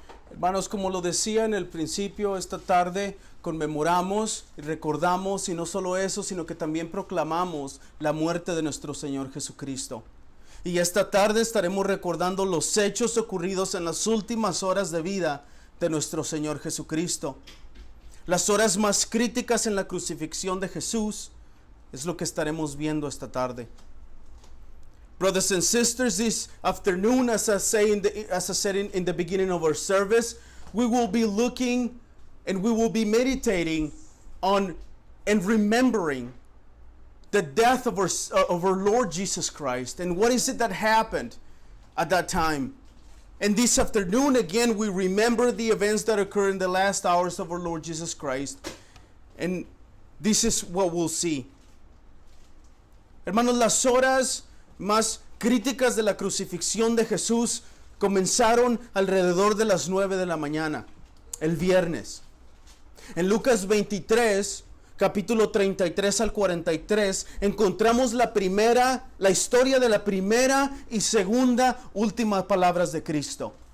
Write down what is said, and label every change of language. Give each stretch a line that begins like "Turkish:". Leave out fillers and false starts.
Spanish: Hermanos, como lo decía en el principio, esta tarde conmemoramos y recordamos, y no solo eso, sino que también proclamamos la muerte de nuestro Señor Jesucristo. Y esta tarde estaremos recordando los hechos ocurridos en las últimas horas de vida de nuestro Señor Jesucristo. Las horas más críticas en la crucifixión de Jesús es lo que estaremos viendo esta tarde.
English: Brothers and sisters, this afternoon, as I said in the beginning of our service, we will be looking and we will be meditating on and remembering the death of our Lord Jesus Christ and what is it that happened at that time. And this afternoon, again, we remember the events that occurred in the last hours of our Lord Jesus Christ. And this is what we'll see.
Spanish: Hermanos, las horas más críticas de la crucifixión de Jesús comenzaron alrededor de las 9 de la mañana, el viernes. En Lucas 23, capítulo 33 al 43, encontramos la historia de la primera y segunda última palabras de Cristo.